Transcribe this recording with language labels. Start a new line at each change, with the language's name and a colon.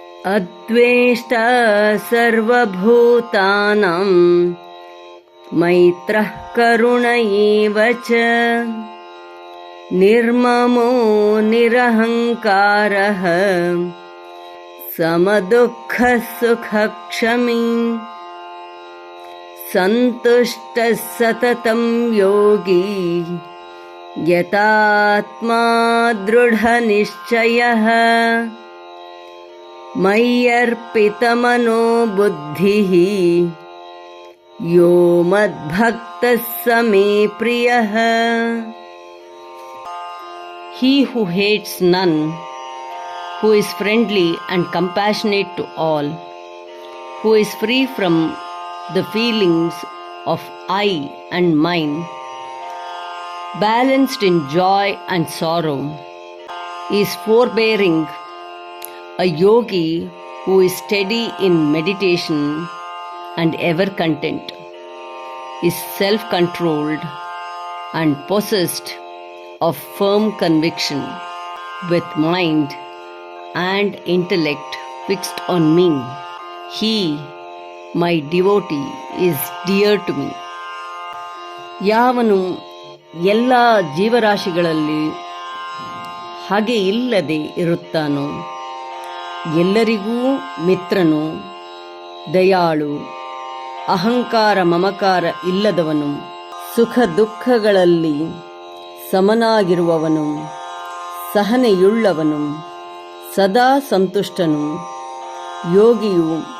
Sanskrit: ಅದ್ವೇಷ್ಟಾ ಸರ್ವಭೂತಾನಾಂ ಮೈತ್ರಃ ಕರುಣ ಏವ ಚ ನಿರ್ಮಮೋ ನಿರಹಂಕಾರಃ ಸಮದುಃಖಃ ಸುಖಕ್ಷಮೀ ಸಂತುಷ್ಟಃ ಸತತಂ ಯೋಗಿ ಯತಾತ್ಮಾ ದೃಢನಿಶ್ಚಯಃ ಮಯ್ಯರ್ಪಿತಮನೋ ಬುದ್ಧಿಃ ಯೋ ಮದ್ಭಕ್ತಃ ಸ May ಪ್ರಿಯಃ.
English: He who hates none, who is friendly and compassionate to all, who is free from the feelings of I and mine, balanced in joy and sorrow, is forbearing, a yogi who is steady in meditation and ever content, is self-controlled and possessed of firm conviction, with mind and intellect fixed on me. He, my devotee, is dear to me.
Kannada: ಯಾವನು ಎಲ್ಲ ಜೀವರಾಶಿಗಳಲ್ಲಿ ಹಾಗೆ ಇಲ್ಲದೆ ಇರುತ್ತಾನೋ, ಎಲ್ಲರಿಗೂ ಮಿತ್ರನು, ದಯಾಳು, ಅಹಂಕಾರ ಮಮಕಾರ ಇಲ್ಲದವನು, ಸುಖ ದುಃಖಗಳಲ್ಲಿ ಸಮನಾಗಿರುವವನು, ಸಹನೆಯುಳ್ಳವನು, ಸದಾ ಸಂತುಷ್ಟನು, ಯೋಗಿಯು,